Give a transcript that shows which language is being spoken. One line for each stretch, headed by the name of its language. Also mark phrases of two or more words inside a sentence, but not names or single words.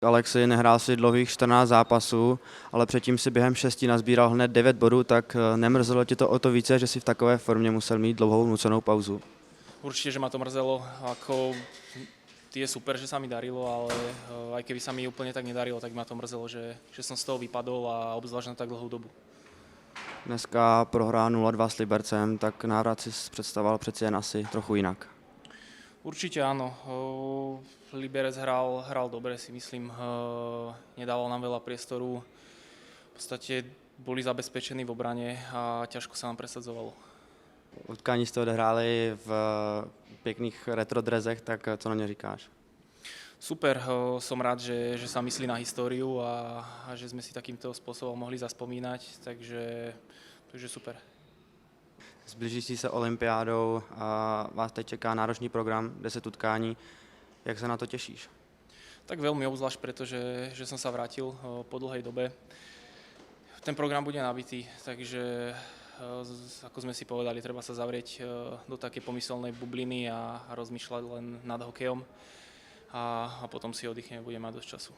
Czech: Alexi, nehrál si dlouhých 14 zápasů, ale předtím si během 6 nazbíral hned 9 bodů, tak nemrzelo ti to o to více, že si v takové formě musel mít dlouhou nucenou pauzu?
Slovak: Určite, že ma to mrzelo. Je super, že sa mi darilo, ale aj keby sa mi úplne tak nedarilo, tak ma to mrzelo, že som z toho vypadol a obzvlášť na tak dlhú dobu.
Czech: Dneska prohrá 0-2 s Libercem, tak návrat si představoval přeci jen asi trochu jinak.
Slovak: Určite áno. Liberec hral dobre, si myslím. Nedával nám veľa priestoru. V podstate boli zabezpečení v obrane a ťažko sa nám presadzovalo.
Czech: Utkání jste odehráli v pěkných retro drezech, tak co na ně říkáš?
Slovak: Super, som rád, že sa myslí na históriu a že sme si takýmto spôsobom mohli zaspomínať, takže super.
Czech: S blížící se olympiádou vás teď čeká náročný program, 10 utkání. Jak se na to těšíš?
Slovak: Tak veľmi obzvlášť, pretože som sa vrátil po dlhej dobe. Ten program bude nabitý, takže ako sme si povedali, treba sa zavrieť do také pomyselnej bubliny a rozmýšľať len nad hokejom a potom si oddychneme, budeme mať dosť času.